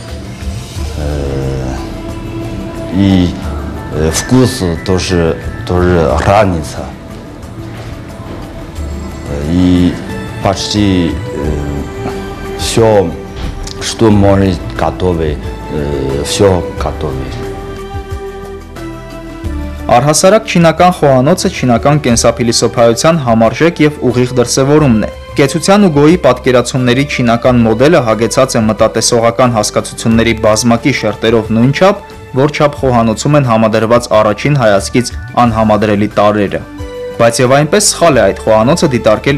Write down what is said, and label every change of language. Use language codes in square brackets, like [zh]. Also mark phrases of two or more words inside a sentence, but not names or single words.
[ru] И вкус тоже разница. И почти все, что может готовить, все готовить. [hy] Առհասարակ չինական խոհանոցը չինական կենսափիլիսոփայության համարժեք եւ ուղիղ դրսևորումն է։ Կեցության ու գոյի պատկերացումների չինական մոդելը հագեցած է մտատեսողական հասկացությունների բազմակի շերտերով նույնչափ, որչափ խոհանոցում են համադրված առաջին հայացքից անհամադրելի տարրերը։ Բայց եւ այնպես սխալ է այդ խոհանոցը դիտարկել